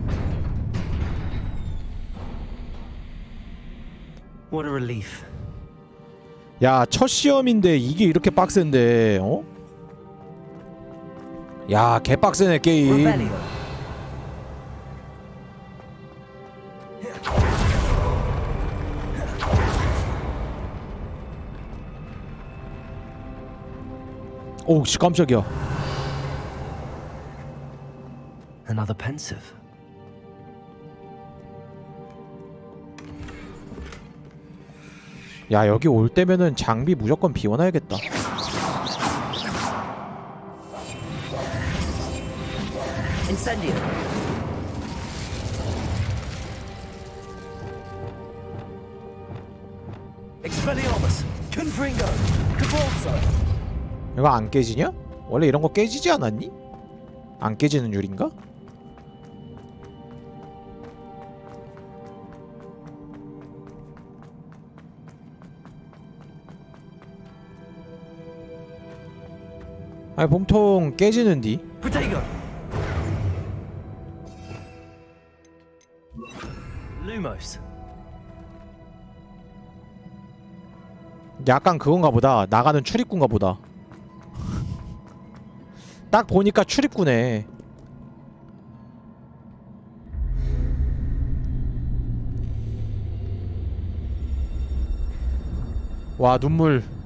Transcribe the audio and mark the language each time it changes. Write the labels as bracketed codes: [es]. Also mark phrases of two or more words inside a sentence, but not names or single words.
[en] What a relief. [ko] 야, 첫 시험인데 이게 이렇게 빡센데, 어? 야, 개빡세네 게임. 오우 씨 깜짝이야. [en] Another pensive. [ko] 야, 여기 올 때면은 장비 무조건 비워놔야겠다. Incendio. Expelliarmus. Confringo. Cavalso. 이거 안 깨지냐? 원래 이런 거 깨지지 않았니? 안 깨지는 율인가? 아니 보통 깨지는디. Protego. Lumos. 약간 그건가 보다. 나가는 출입구인가 보다. 딱 보니까 출입구네. 와 눈물.